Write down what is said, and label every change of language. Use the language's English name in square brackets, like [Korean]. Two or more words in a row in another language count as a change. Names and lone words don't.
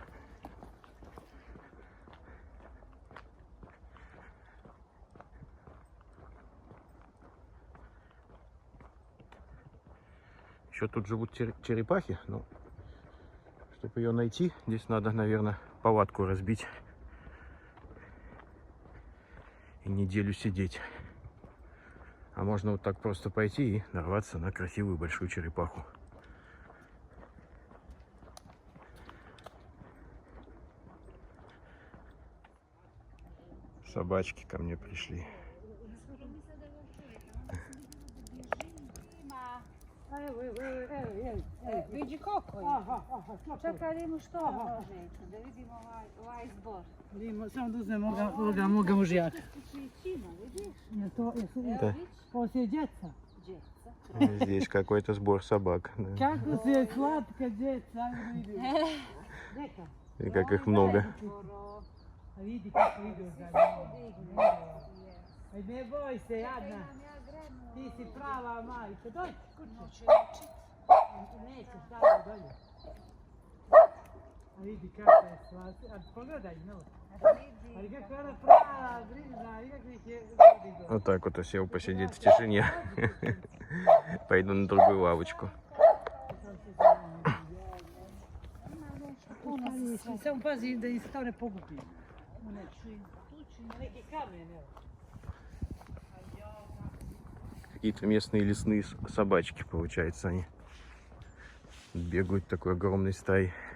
[Russian] Еще тут живут черепахи, но чтобы ее найти, здесь надо, наверное, палатку разбить и неделю сидеть. А можно вот так просто пойти и нарваться на красивую большую черепаху. Собачки ко мне пришли. [Serbian] Vidi koliko je. Čekaj, da vidimo što može. Da vidimo ovaj zbor. Samo da uzmem ovoga mužjaka. Čina, vidiš? [Russian] Да. [Serbian] Poslije djeca. Djeca. [Russian] Здесь какой-то сбор собак. Да. [Serbian] Kako se je slatka djeca, ajde vidimo. Neka. [Russian] И как их много. [Serbian] A vidi kako idu za njim. Aj ne boj se, jadna. Ti si prava majka. Dođi kući. Nećeš tamo dolje. A vidi kako je slatko. A pogledaj, no. Ali kako je ona prava, brižna, nikakvih je... [Russian] Вот так вот сел посидеть в тишине. Пойду на другую лавочку. [Serbian] Samo pazi da im se to ne pogubi. Neki kamen, evo. [Russian] Какие-то местные лесные собачки, получается, они бегают такой огромной стаей.